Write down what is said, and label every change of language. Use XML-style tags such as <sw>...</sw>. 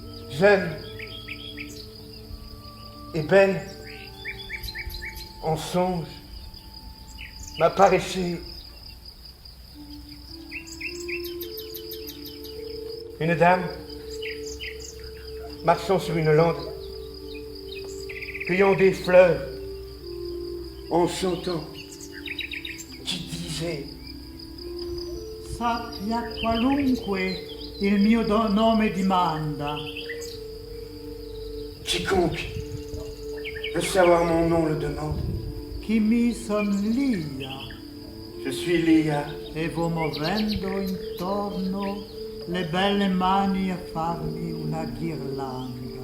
<fr>Jeune et belle, en songe, m'apparaissait une dame marchant sur une lande, cueillant des fleurs, en chantant, qui disait:</fr> <it>Sappia qualunque il mio nome dimanda.</it> <fr>Quiconque veut savoir mon nom le demande.</fr> <it>Chi mi son Lia,</it> <fr>Je suis Lia,</fr> <it>e vo movendo intorno le belle mani a farmi una ghirlanda.</it>